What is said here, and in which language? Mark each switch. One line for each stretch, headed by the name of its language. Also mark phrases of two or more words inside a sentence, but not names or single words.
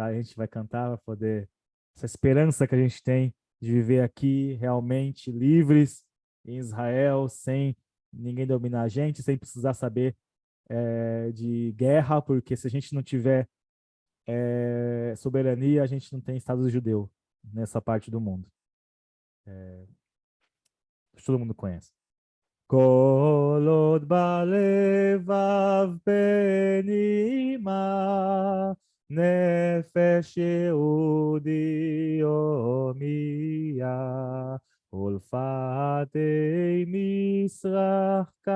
Portuguese: A gente vai cantar para poder essa esperança que a gente tem de viver aqui realmente livres em Israel, sem ninguém dominar a gente, sem precisar saber de guerra, porque se a gente não tiver soberania, a gente não tem Estado judeu nessa parte do mundo. Todo mundo conhece.
Hebrew: כל עוד בלבב פנימה, נפש יהודי הומייה, ולפתי משרח